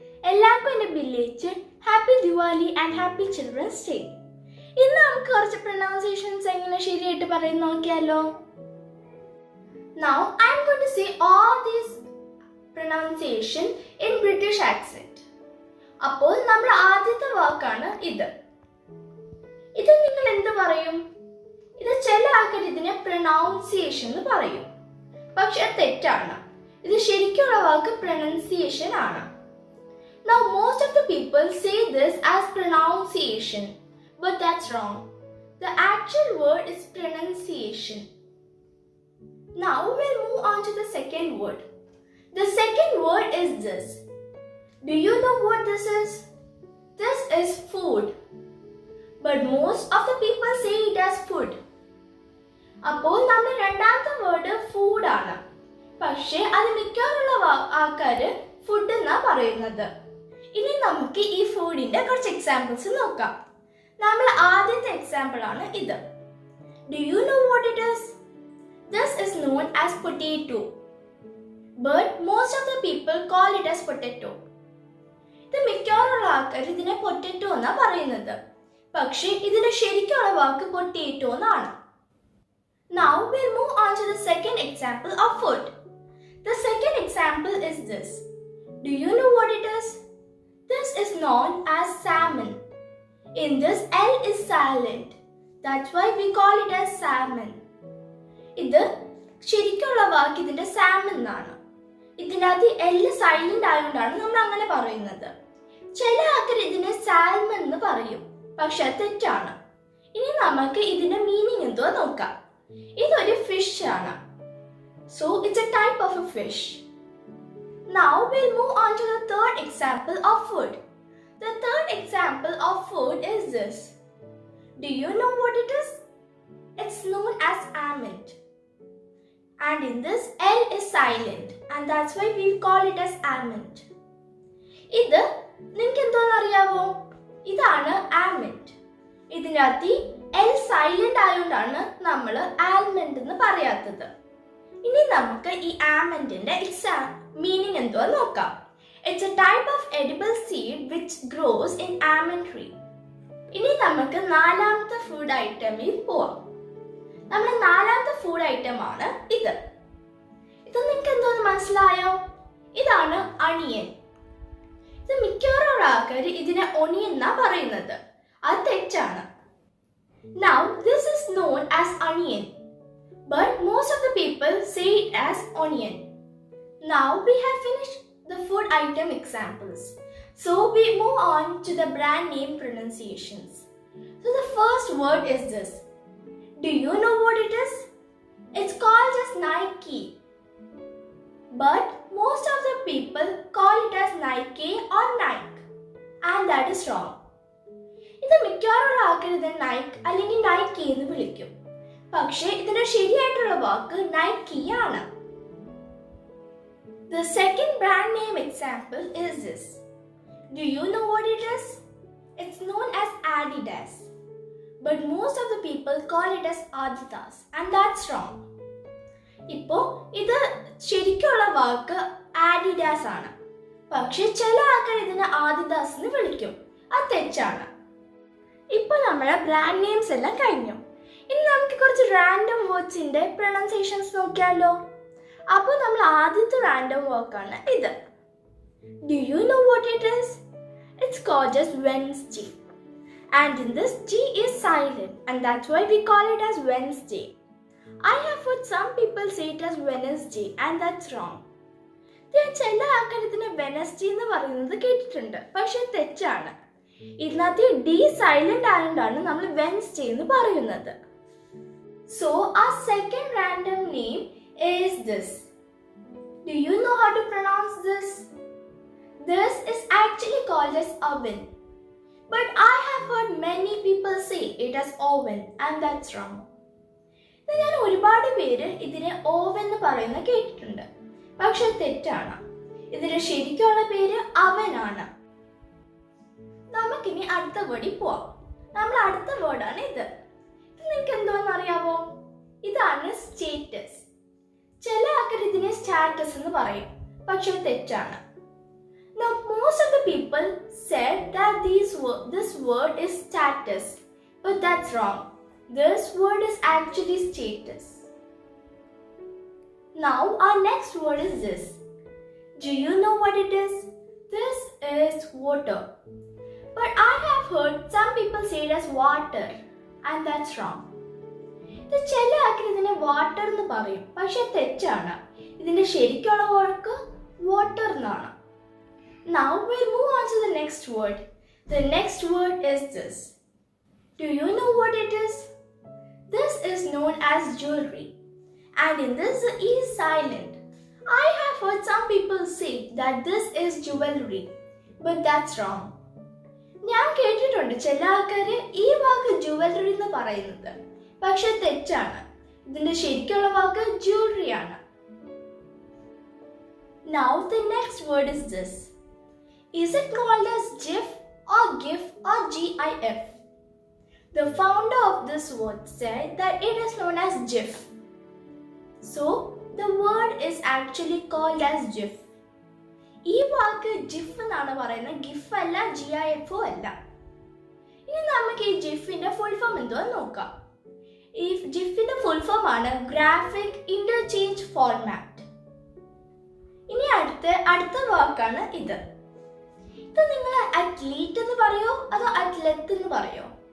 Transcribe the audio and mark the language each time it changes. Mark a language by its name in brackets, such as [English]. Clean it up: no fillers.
[Malayalam] എല്ലാവർക്കും എൻ്റെ ബില്ലേജ് happy Diwali and happy children's day. ഇന്ന് നമുക്ക് കുറച്ച് പ്രൊനൗൺസിയേഷൻസ് എങ്ങനെ ശരിയായിട്ട് പറയുന്ന നോക്കിയാലോ. [English] Now I am going to say all these pronunciation in British accent. [Malayalam] അപ്പോൾ നമ്മുടെ ആദ്യത്തെ വാക്കാണ് ഇത്. ഇത് നിങ്ങൾ എന്ത് പറയും? ഇത് ചില ആൾക്കാർ ഇതിനെ പ്രൊനൗൺസിയേഷൻ എന്ന് പറയും, പക്ഷെ തെറ്റാണ്. ഇത് ശരിക്കുള്ള വാക്ക് pronunciation ആണ്. [English] Now most of the people say this as pronunciation, but that's wrong. The actual word is pronunciation. Now we'll move on to the second word. The second word is this. Do you know what this is? This is food. But most of the people say it as food. [Malayalam] അപ്പോൾ നമ്മുടെ രണ്ടാമത്തെ word food ആണ്, പക്ഷേ അത് മിക്കവാറുള്ള ആൾക്കാര് food എന്നാ പറയുന്നത്. ഇനി നമുക്ക് ഈ ഫുഡിന്റെ കുറച്ച് എക്സാമ്പിൾസ് നോക്കാം. നമ്മൾ ആദ്യത്തെ എക്സാമ്പിൾ ആണ് ഇത്. [English] Do you know what it is? This is known as potato, but most of the people call it as potato. [Malayalam] ഇത് മിക്കവാറുള്ള ആൾക്കാർ ഇതിനെ പൊട്ടറ്റോ എന്നാ പറയുന്നത്, പക്ഷേ ഇതിന്റെ ശരിക്കുള്ള വാക്ക് പൊട്ടേറ്റോ എന്നാണ്. [English] Now we'll move on to the second example of food. The second example is this. Do you know what it is? This is known as salmon. In this L is silent. That's why we call it as salmon. [Malayalam] ഇത് ശരിക്കുള്ള വാക്ക് ഇതിന്റെ salmon എന്നാണ്. ഇതിനകത്ത് L silent ആയതുകൊണ്ടാണ് നമ്മൾ അങ്ങനെ പറയുന്നത്. ചില ആൾക്കാർ ഇതിനെ salmon എന്ന് പറയും, പക്ഷെ തെറ്റാണ്. ഇനി നമുക്ക് ഇതിന്റെ മീനിങ് എന്തോ നോക്കാം. ഇതൊരു ഫിഷ് ആണ്. [English] So it's a type of a fish. Now we'll move on to the third example of food. The third example of food is this. Do you know what it is? It's known as almond. And in this L is silent, and that's why we call it as almond. [Malayalam] ഇത് നിങ്ങൾക്ക് എന്തോന്ന് അറിയാവോ? ഇതാണ് almond. ഇതിനകത്ത് L silent ആയതുകൊണ്ടാണ് നമ്മൾ almond എന്ന് പറയാത്തത്. ഇനി നമുക്ക് ഈ ആൽമണ്ടിന്റെ മീനിങ് എന്തോ നോക്കാം. [English] It's a type of edible seed which grows in almond tree. [Malayalam] ഇനി നമുക്ക് നാലാമത്തെ ഫുഡ് ഐറ്റമിൽ പോവാം. നമ്മുടെ നാലാമത്തെ ഫുഡ് ഐറ്റം ആണ് ഇത്. ഇത് നിങ്ങൾക്ക് എന്തോന്ന് മനസ്സിലായോ? ഇതാണ് അണിയൻ. ഇത് മിക്കവാറുള്ള ആൾക്കാർ ഇതിനെ ഒണിയൻ എന്നാ പറയുന്നത്. അത് തെറ്റാണ്. [English] Now this is known as onion, but most of the people say it as onion. Now we have finished the food item examples, so we move on to the brand name pronunciations. So the first word is this. Do you know what it is? It's called as Nike, but most of the people call it as Nike or Nike, and that is wrong. [Malayalam] ഇത് മിക്കവാറുള്ള ആൾക്കാർ ഇത് Nike അല്ലെങ്കിൽ Nike എന്ന് വിളിക്കും, പക്ഷേ ഇതിന്റെ ശരിയായിട്ടുള്ള വാക്ക് Nike ആണ്. [English] The second brand name example is this. Do you know what it is? It's known as Adidas, but most of the people call it as Adidas, and that's wrong. [Malayalam] ഇപ്പോൾ ഇത് ശരിക്കുള്ള വാക്ക് Adidas ആണ്, പക്ഷെ ചില ആൾക്കാർ ഇതിനെ ആദിദാസ് എന്ന് വിളിക്കും. അത് തെറ്റാണ്. ഇപ്പോൾ നമ്മുടെ ബ്രാൻഡ് നെയിംസ് എല്ലാം കഴിഞ്ഞു. ഇനി നമുക്ക് കുറച്ച് റാൻഡം വേർഡ്സിന്റെ പ്രൊനൗൺസിയേഷൻസ് നോക്കിയാലോ. അപ്പോൾ നമ്മൾ ആദ്യത്തെ റാൻഡം വാക്കാണ് ഇത്. [English] Do you know what it is? It's called as Wednesday, and in this G is silent, and that's why we call it as Wednesday. I have heard some people say it as Wednesday, and that's wrong. [Malayalam] ചില ആൾക്കാർ ഇതിനെ Wednesday എന്ന് പറയുന്നത് കേട്ടിട്ടുണ്ട്, പക്ഷെ തെറ്റാണ്. ഇതിനകത്ത് D silent ആയതുകൊണ്ടാണ് നമ്മൾ വെൻസ്ഡേ എന്ന് പറയുന്നത്. [English] So our second random name is this. Do you know how to pronounce this? This is actually called as oven, but I have heard many people say it as oven, and that's wrong. [Malayalam] ഞാൻ ഒരുപാട് പേര് ഇതിനെ oven എന്ന് പറയുന്ന കേട്ടിട്ടുണ്ട്, പക്ഷെ തെറ്റാണ്. ഇതിന്റെ ശരിക്കുള്ള പേര് അവനാണ്. നമുക്കിനി അടുത്ത വേർഡിൽ പോവാം. നമ്മൾ അടുത്ത വേർഡാണ് ഇത്. ഇത് നിങ്ങൾക്ക് എന്തോന്ന് അറിയാവോ? ഇതാണ് സ്റ്റേറ്റസ്. ചില ആൾക്കാർ ഇതിനെ സ്റ്റാറ്റസ് എന്ന് പറയും, പക്ഷെ തെറ്റാണ്. [English] Now, most of the people said that this word is status, but that's wrong. This word is actually status. Now, our next word is this. Do you know what it is? This is water. But I have heard some people say it as water, and that's wrong. [Malayalam] ഇത് ചില ആൾക്കാർ ഇതിനെ water എന്ന് പറയും, പക്ഷെ തെറ്റാണ്. ഇതിന്റെ ശരിക്കുള്ള വാക്ക് വാട്ടർ എന്നാണ്. [English] Now we'll move on to the next word. The next word is this. Do you know what it is? This is known as jewelry. And in this, the E is silent. I have heard some people say that this is jewelry, but that's wrong. [Malayalam] ഞാൻ കേട്ടിട്ടുണ്ട് ചില ആൾക്കാര് ഈ വാക്ക് jewellery എന്ന് പറയുന്നത്, പക്ഷെ തെറ്റാണ്. ഇതിന്റെ ശരിക്കുള്ള വാക്ക് jewelry ആണ്. [English] Now the next word is this. Is it called as GIF or GIF or GIF? The founder of this word said that it is known as GIF. So the word is actually called as GIF. [Malayalam] ഈ വാക്ക് GIF എന്നാണ് പറയുന്നത്, ഗിഫ് അല്ല, GIF അല്ല. ഇനി നമുക്ക് ഈ ജിഫിന്റെ full form എന്തോന്ന് നോക്കാം. ഈ ജിഫിന്റെ ഫുൾ ഫോം ആണ് ഗ്രാഫിക് ഇന്റർചേഞ്ച് ഫോർമാറ്റ്. ഇനി അടുത്ത വാക്കാണ് ഇത്. ഇത് നിങ്ങൾ അത്ലീറ്റ് എന്ന് പറയോ അതോ അത്ലറ്റ് എന്ന് പറയോ?